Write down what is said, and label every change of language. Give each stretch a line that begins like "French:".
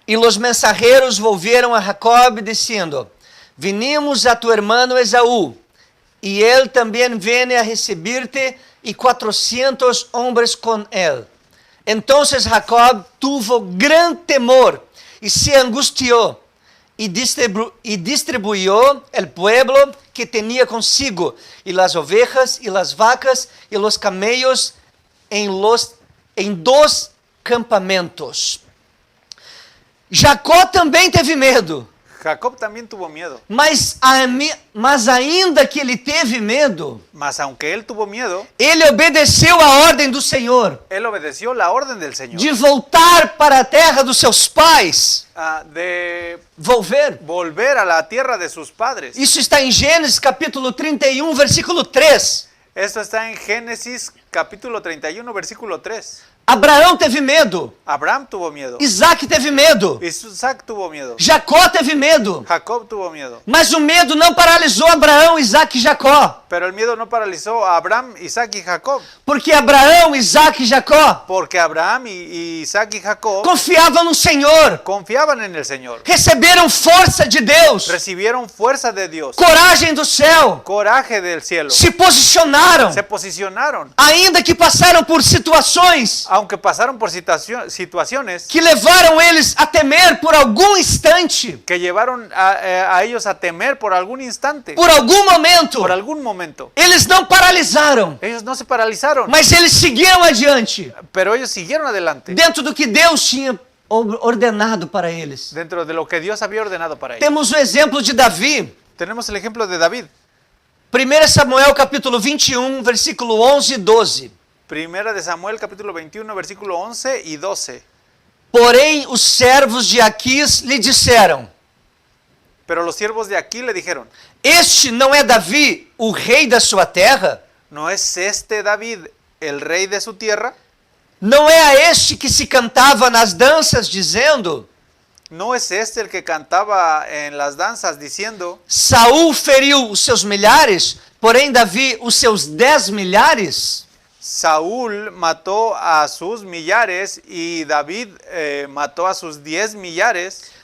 Portuguese: E os mensageiros
Spanish: volvieron a Jacob, dizendo: vinimos a tu hermano Esaú,
Portuguese: e ele também vem
Spanish: a recibir-te,
Portuguese: e 400 homens com ele.
Spanish: Entonces Jacob tuvo gran temor,
Portuguese: e se angustiou,
Spanish: e distribuyó el pueblo que tenía consigo, y las ovejas, y las vacas, y los camellos en 2 campamentos.
Portuguese: Jacó também teve medo,
Spanish: Jacob también tuvo miedo.
Portuguese: mas ainda que ele teve medo,
Spanish: Mas aunque él tuvo miedo,
Portuguese: ele obedeceu a ordem do Senhor
Spanish: él obedeció la orden del Señor
Portuguese: de voltar para a terra dos seus pais.
Spanish: de Volver. a la tierra de sus padres.
Portuguese: Isso está em Gênesis capítulo 31, versículo 3.
Spanish: Esto está en Génesis capítulo 31, versículo 3.
Portuguese: Abraão teve medo,
Spanish: Abraham tuvo miedo.
Portuguese: Isaac teve medo,
Spanish: Isaac tuvo miedo.
Portuguese: Jacó teve medo.
Spanish: Jacob tuvo miedo.
Portuguese: Mas o medo não paralisou Abraão, Isaac e Jacó.
Spanish: Pero el miedo no paralizó a Abraham, Isaac y Jacob.
Portuguese: Porque Abraão, Isaac e Jacó
Spanish: Porque Abraham y Isaac y Jacob
Portuguese: confiavam no Senhor,
Spanish: confiaban en el Señor.
Portuguese: receberam força de Deus,
Spanish: Recibieron fuerza de Dios,
Portuguese: coragem do céu,
Spanish: coraje del cielo.
Portuguese: se posicionaram,
Spanish: Se posicionaron.
Portuguese: ainda que passaram por situações
Spanish: Aunque pasaron por situaciones
Portuguese: que levaram eles a temer por algum instante,
Spanish: que llevaron a ellos a temer por algún instante,
Portuguese: por algum momento,
Spanish: por algún momento.
Portuguese: eles não paralisaram,
Spanish: Ellos no se paralizaron,
Portuguese: mas eles seguiram adiante,
Spanish: pero ellos siguieron adelante
Portuguese: dentro do que Deus tinha ordenado para eles.
Spanish: dentro de lo que Dios había ordenado para ellos.
Portuguese: Temos o exemplo de Davi.
Spanish: Tenemos el ejemplo de David.
Portuguese: 1 Samuel capítulo 21, versículo 11 e 12.
Spanish: Primera de Samuel capítulo 21, versículo 11 y 12.
Portuguese: Porém, os servos de Aquis lhe disseram:
Spanish: Pero los siervos de aquí le dijeron,
Portuguese: Este não é Davi, o rei da sua terra?
Spanish: ¿no es este David el rey de su tierra?
Portuguese: Não é a este que se cantava nas danças, dizendo:
Spanish: ¿No es este el que cantaba en las danzas diciendo,
Portuguese: Saul feriu os seus milhares, porém Davi os seus 10 milhares?
Spanish: Saúl mató a sus millares y David mató a sus 10 millares?